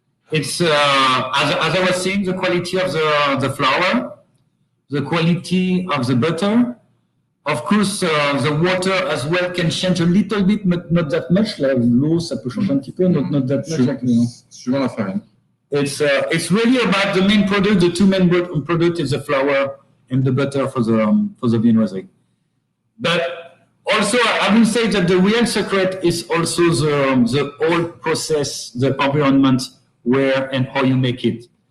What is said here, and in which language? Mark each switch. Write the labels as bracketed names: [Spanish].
[English] It's as I was saying, the quality of the flour, the quality of the butter. Of course, the water as well can change a little bit, but not that much. [French] L'eau, ça peut changer un petit peu, [English] not that much. [French] Suivant la farine. [English] It's really about the main product. The two main product is the flour and the butter for the viennoiserie. But also, I will say that the real secret is also the whole process, the environment, where and how you make it.